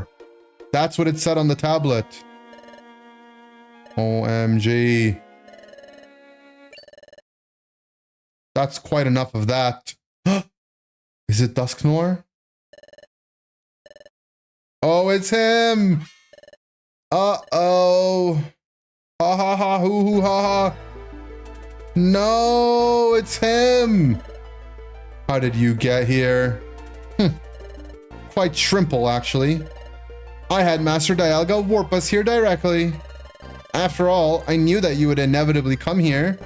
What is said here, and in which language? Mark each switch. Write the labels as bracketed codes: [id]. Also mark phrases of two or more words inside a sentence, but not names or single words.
[en] That's what it said on the tablet. OMG. That's quite enough of that. Is it Dusknoir? Oh, it's him! Uh-oh. Ha ha ha hoo hoo ha ha. No, it's him! How did you get here? Quite shrimple, actually. I had Master Dialga warp us here directly. After all, I knew that you would inevitably come here.